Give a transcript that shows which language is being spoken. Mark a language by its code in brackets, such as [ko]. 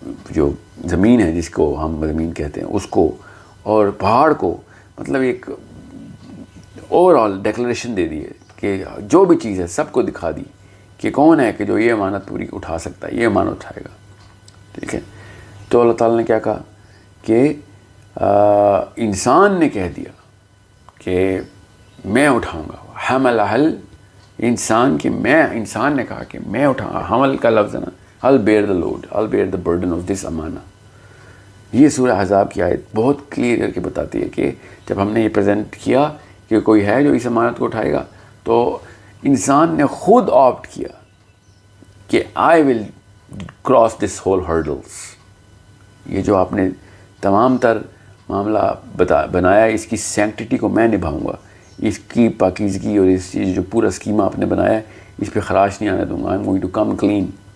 [ur] جو زمین ہے جس کو ہم زمین کہتے ہیں اس کو، اور پہاڑ کو، مطلب ایک اوور آل ڈیکلریشن دے دی ہے کہ جو بھی چیز ہے سب کو دکھا دی کہ کون ہے کہ جو یہ امانت پوری اٹھا سکتا ہے، یہ امانت اٹھائے گا. ٹھیک ہے، تو اللہ تعالیٰ نے کیا کہا کہ انسان نے کہہ دیا کہ میں اٹھاؤں گا. حمل حل انسان انسان نے کہا کہ میں اٹھاؤں گا. حمل کا لفظ ہے نا، [en] I'll bear the load, I'll bear the burden of this [ur] امانہ. یہ سورہ احزاب کی آیت بہت کلیئر کر کے بتاتی ہے کہ جب ہم نے یہ پریزنٹ کیا کہ کوئی ہے جو اس امانت کو اٹھائے گا، تو انسان نے خود آپٹ کیا کہ [en] I will cross this whole hurdles. [ur] یہ جو آپ نے تمام تر معاملہ بنایا، اس کی سینکٹیٹی کو میں نبھاؤں گا، اس کی پاکیزگی اور اس چیز جو پورا اسکیما آپ نے بنایا ہے اس پہ خراش نہیں آنے دوں گا. [en] I'm going to come clean.